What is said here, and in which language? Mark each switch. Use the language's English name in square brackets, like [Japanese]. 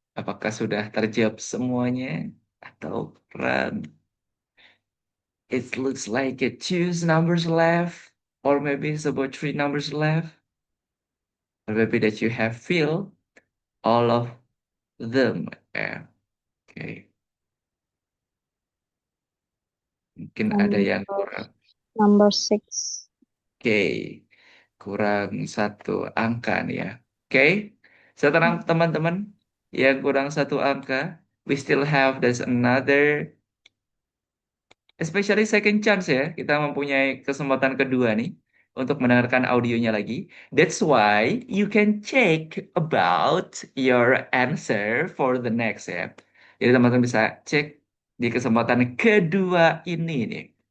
[Indonesian] Apakah sudah terjawab semuanya? Atau kurang? [English] It looks like it two numbers left, or maybe it's about three numbers left, or maybe that you have filled all of them. Yeah. Okay. [Indonesian] Mungkin ada yang kurang. [English] Number 6. [Indonesian] Oke, kurang satu angka nih ya. [English] Oke, so [Indonesian] tenang teman-teman, yang kurang satu angka, [English] we still have there's another, especially second chance ya. [Indonesian] Kita mempunyai kesempatan kedua nih untuk mendengarkan audionya lagi. [English] That's why you can check about your answer for the next ya. [Indonesian] Jadi teman-teman bisa cek di kesempatan kedua ini nih.